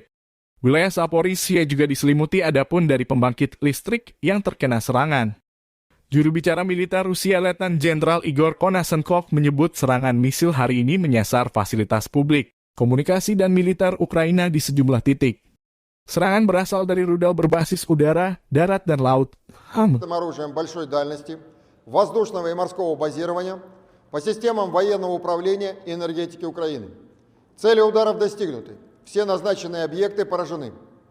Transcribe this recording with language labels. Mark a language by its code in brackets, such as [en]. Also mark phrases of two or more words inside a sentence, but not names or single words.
[id] Wilayah Zaporizhia juga diselimuti adapun dari pembangkit listrik yang terkena serangan. Juru bicara militer Rusia Letnan Jenderal Igor Konashenkov menyebut serangan misil hari ini menyasar fasilitas publik, komunikasi dan militer Ukraina di sejumlah titik. Serangan berasal dari rudal berbasis udara, darat, dan laut. [ru] Оружием большой дальности, воздушного и морского базирования по системам военного управления и энергетики Украины. Цели ударов достигнуты. Все назначенные объекты поражены.